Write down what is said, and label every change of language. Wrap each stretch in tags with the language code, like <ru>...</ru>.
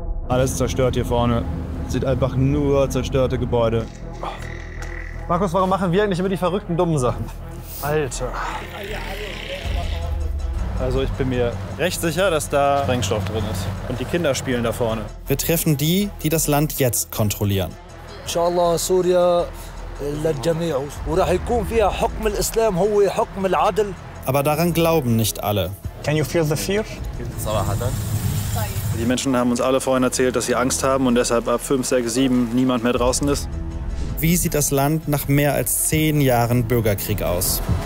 <de>Alles zerstört hier vorne. Sieht einfach nur zerstörte Gebäude. Markus, warum machen wir eigentlich immer die verrückten, dummen Sachen? Alter. Also ich bin mir recht sicher, dass da Sprengstoff drin ist. Und die Kinder spielen da vorne. Wir treffen die, die das Land jetzt kontrollieren.</de> <ar>Inshallah, Syrien للجميع وراح يكون فيها حكم الإسلام هو حكم العدل. Aber daran glauben nicht alle.</ar> <en>Can you feel the fear?</en> <de>Die Menschen haben uns alle vorhin erzählt, dass sie Angst haben und deshalb ab 5, 6, 7 niemand mehr draußen ist. Wie sieht das Land nach mehr als 10 Jahren Bürgerkrieg aus?</de>